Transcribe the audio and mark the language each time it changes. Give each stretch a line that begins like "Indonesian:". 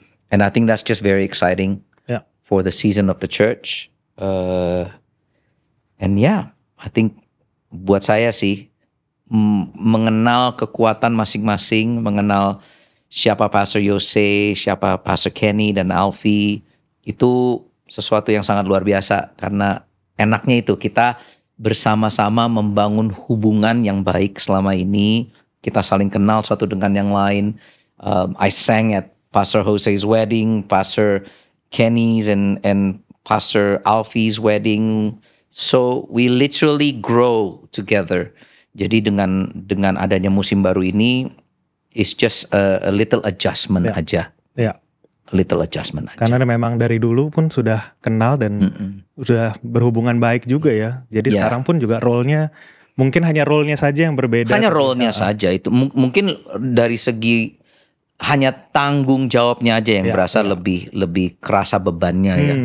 English: And I think that's just very exciting for the season of the church. And I think
Indonesian: buat saya sih mengenal kekuatan masing-masing, mengenal siapa Pastor Yose, siapa Pastor Kenny dan Alfie, itu sesuatu yang sangat luar biasa. Karena enaknya itu kita bersama-sama membangun hubungan yang baik selama ini. Kita saling kenal satu dengan yang lain.
English: I sang at Pastor Jose's wedding, Pastor Kenny's and Pastor Alfie's wedding. So we literally grow together.
Indonesian: Jadi dengan adanya musim baru ini,
English: It's just a little adjustment aja.
Indonesian: Ya.
English: A little adjustment aja.
Indonesian: Karena memang dari dulu pun sudah kenal dan sudah berhubungan baik juga ya. Jadi sekarang pun juga role-nya mungkin hanya role-nya saja yang berbeda. Hanya role-nya saja itu. Mungkin dari segi hanya tanggung jawabnya aja yang berasa lebih kerasa bebannya ya.